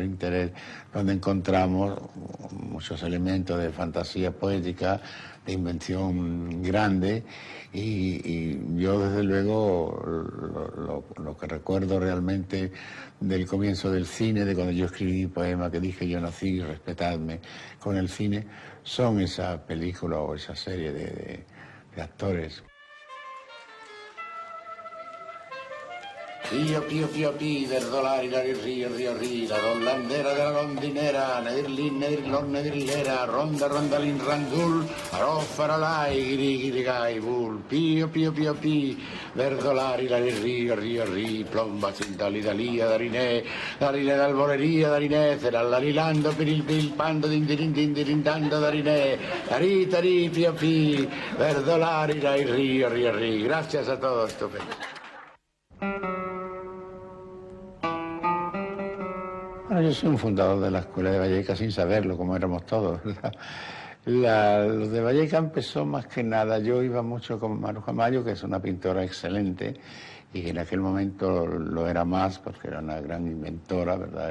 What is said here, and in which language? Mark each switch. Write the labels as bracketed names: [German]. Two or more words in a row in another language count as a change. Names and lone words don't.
[Spanish] interés, donde encontramos muchos elementos de fantasía poética, de invención grande, y yo desde luego lo que recuerdo realmente del comienzo del cine, de cuando yo escribí mi poema que dije yo nací, respetadme, con el cine, son esa película o esa serie de actores. Pío, pío, pío, pi, verdolari, lari, río, río, rí, la rollandera de la rondinera, nedirlin, nedirlon, nedirlera, ronda, rondalin, randul, arò, faralai, giri, giri, gai, bul, pío, pío, pío, pi, verdolari, lari, río, río, rí, plomba, cintali, dalía, darinè, d'alboreria, darinè, zerallalilando, piril, pil, pando, dindirindando, darinè, tari, tari, pío, pi, verdolari, lari, río, río, rí. Gracias a todos, estupendo. Bueno, yo soy un fundador de la Escuela de Vallecas sin saberlo, como éramos todos, ¿verdad? Lo de Vallecas empezó más que nada, yo iba mucho con Maruja Mayo, que es una pintora excelente, y que en aquel momento lo era más, porque era una gran inventora, ¿verdad?